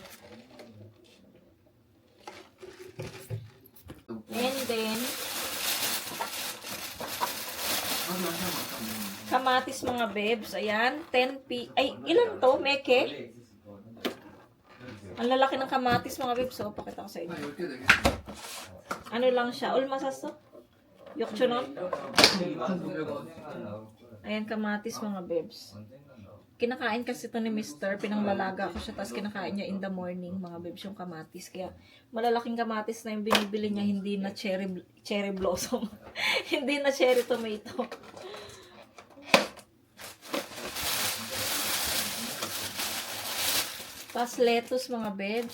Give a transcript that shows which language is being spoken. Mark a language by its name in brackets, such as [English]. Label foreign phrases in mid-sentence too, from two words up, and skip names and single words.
[Filipino] And then, kamatis mga bebs. Ayan, 10p. Ay, ilan to? Meke? Ang lalaki ng kamatis mga bebs. So, pakita ko sa inyo. [Korean] 한 10개 되겠네. [Filipino] Ano lang siya? Ulmasas to? Yokchunon? [Korean] 2,900원. [Filipino] Ayan, kamatis mga bebs. Kinakain kasi ito ni Mr. Pinanglalaga ko siya. Tapos kinakain niya [English] in the morning [Filipino] mga bebs yung kamatis. Kaya malalaking kamatis na yung binibili niya. Hindi na [English] cherry blossom. [Filipino] Hindi na [English] cherry tomato. [Filipino] Tapos lettuce mga bebs.